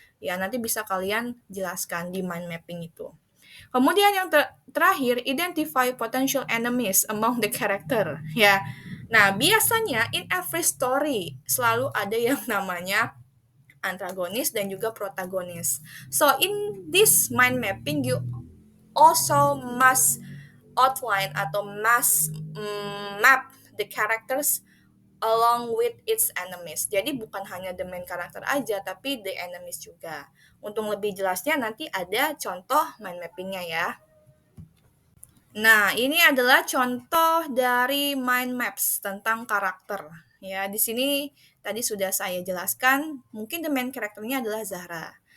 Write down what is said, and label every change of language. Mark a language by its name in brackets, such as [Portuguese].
[Indonesian] Ya, nanti bisa kalian jelaskan di mind mapping itu. Kemudian yang terakhir, [English] identify potential enemies among the character. [Indonesian] Ya, nah biasanya [English] in every story [Indonesian] selalu ada yang namanya antagonis dan juga protagonis. [English] So in this mind mapping, you also must outline [Indonesian] atau [English] must map the characters along with its enemies. [Indonesian] Jadi bukan hanya [English] the main character [Indonesian] aja, tapi [English] the enemies [Indonesian] juga. Untuk lebih jelasnya nanti ada contoh mind mappingnya ya. Nah, ini adalah contoh dari mind maps tentang karakter. Ya, di sini tadi sudah saya jelaskan, mungkin the main karakternya adalah Zahra.